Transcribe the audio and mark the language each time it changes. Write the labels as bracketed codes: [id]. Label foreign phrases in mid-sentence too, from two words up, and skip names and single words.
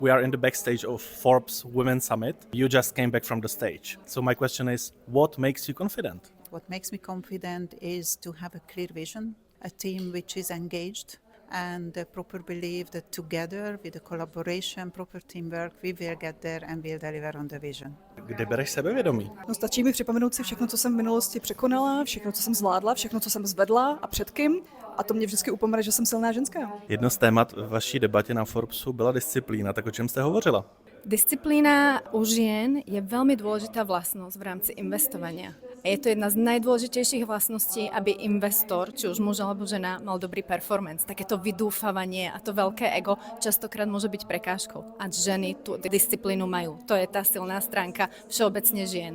[en] We are in the backstage of Forbes Women's Summit. You just came back from the stage. So my question is, what makes you confident? What makes me confident is to have a clear vision, a team which is engaged, and a proper belief that together with the collaboration, proper teamwork, we will get there and will deliver on the vision. [cs] Kde bereš sebevědomí? No, stačí mi připomenout si všechno, co jsem v minulosti překonala, všechno, co jsem zvládla, všechno, co jsem zvedla a před kým. A to mě vždycky upomene, že jsem silná ženská. Jedno z témat v vaší debatě na Forbesu byla disciplína, tak o čem jste hovořila? [sk] Disciplína u žien je veľmi dôležitá vlastnosť v rámci investovania. A je to jedna z najdôležitejších vlastností, aby investor, či už muž alebo žena, mal dobrý performance. Takéto vydúfavanie a to veľké ego častokrát môže byť prekážkou. A ženy tú disciplínu majú. To je tá silná stránka všeobecne žien.